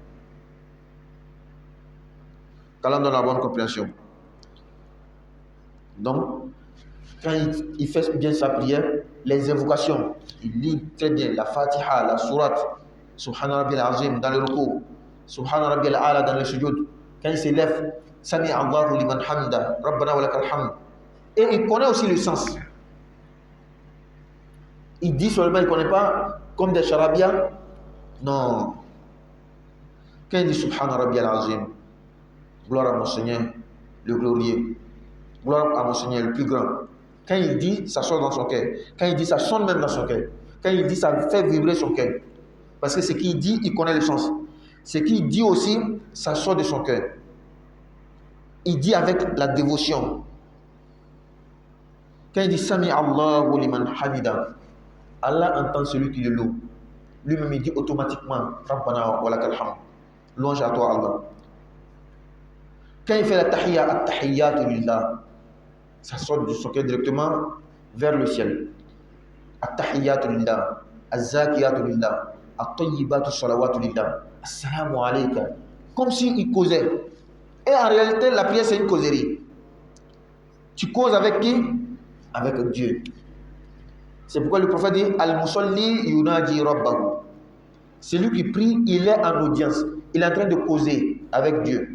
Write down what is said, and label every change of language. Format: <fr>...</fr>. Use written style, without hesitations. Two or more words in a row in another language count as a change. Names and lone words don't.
<fr>Qu'Allah donne la bonne compréhension. Donc, quand il fait bien sa prière, les invocations, il lit très bien la Fatiha, la Sourate,</fr> <ar>سبحان ربي العظيم</ar> <fr>dans le</fr> <ar>ruku, سبحان ربي الأعلى</ar> <fr>dans le</fr> <ar>sujud.</ar> <fr>Quand il se lève,</fr> <ar>سمع الله لمن حمده ربنا ولك الحمد.</ar> <fr>Et il connaît aussi le sens. Il dit seulement, il ne connaît pas comme des charabia. Non. Quand il dit</fr> <ar>سبحان ربي العظيم,</ar> <fr>gloire à mon Seigneur, le glorieux. Gloire à mon Seigneur, le plus grand. Quand il dit, ça sort dans son cœur. Quand il dit, ça sonne même dans son cœur. Quand il dit, ça fait vibrer son cœur. Parce que ce qu'il dit, il connaît le sens. Ce qu'il dit aussi, ça sort de son cœur. Il dit avec la dévotion. Quand il dit,</fr> <ar>سمع الله لمن حمده,</ar> <fr>Allah entend celui qui le loue. Lui-même, il dit automatiquement,</fr> <ar>ربنا ولك الحمد.</ar> <fr>Louange à toi, Allah. Quand il fait la tahiyya,</fr> <ar>التحيات لله,</ar> <fr>ça sort de son cœur directement vers le ciel.</fr> <ar>التحيات لله الزاكيات لله الطيبات الصلوات لله السلام عليك.</ar> <fr>Comme s'il causait. Et en réalité, la prière, c'est une causerie. Tu causes avec qui? Avec Dieu. C'est pourquoi le prophète dit</fr> <ar>المصلي يناجي ربه.</ar> <fr>Celui qui prie, il est en audience. Il est en train de causer avec Dieu.</fr>